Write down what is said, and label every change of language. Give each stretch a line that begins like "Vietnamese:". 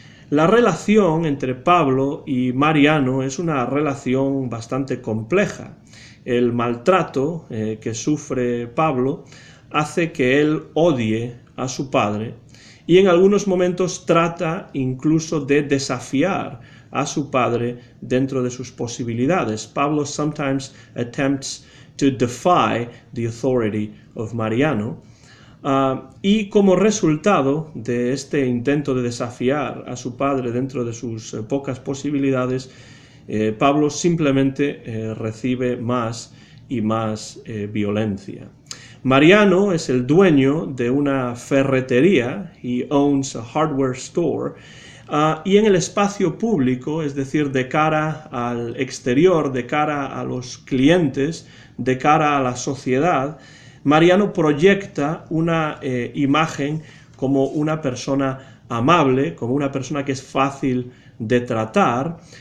Spanish: La relación entre Pablo y Mariano es una relación bastante compleja. El maltrato que sufre Pablo hace que él odie a su padre y en algunos momentos trata incluso de desafiar a su padre dentro de sus posibilidades.
English: Pablo sometimes attempts to defy the authority of Mariano.
Spanish: Y como resultado de este intento de desafiar a su padre dentro de sus pocas posibilidades, Pablo simplemente recibe más y más violencia. Mariano es el dueño de una ferretería,
English: he owns a hardware store,
Spanish: y en el espacio público, es decir, de cara al exterior, de cara a los clientes, de cara a la sociedad, Mariano proyecta una imagen como una persona amable, como una persona que es fácil de tratar,